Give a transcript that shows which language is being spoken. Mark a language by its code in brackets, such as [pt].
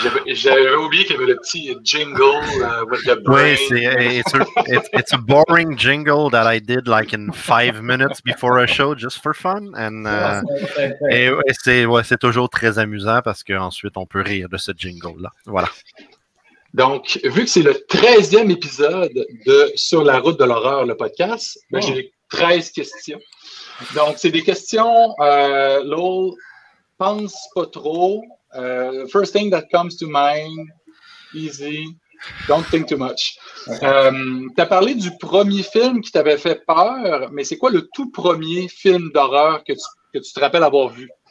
[fr] J'avais oublié qu'il y avait le petit jingle [en] with the brain. Oui, it's a boring jingle that I did like in 5 minutes before a show just for fun. [fr] And, et c'est toujours très amusant parce qu'ensuite on peut rire de ce jingle-là. Voilà. Donc, vu que c'est le 13e épisode de Sur la route de l'horreur, le podcast, ben, j'ai 13 questions. Donc, c'est des questions, Lowell, pense pas trop. [en] First thing that comes to mind, easy, don't think too much. [fr] Tu as parlé du premier film qui t'avait fait peur, mais c'est quoi le tout premier film d'horreur que tu te rappelles avoir vu?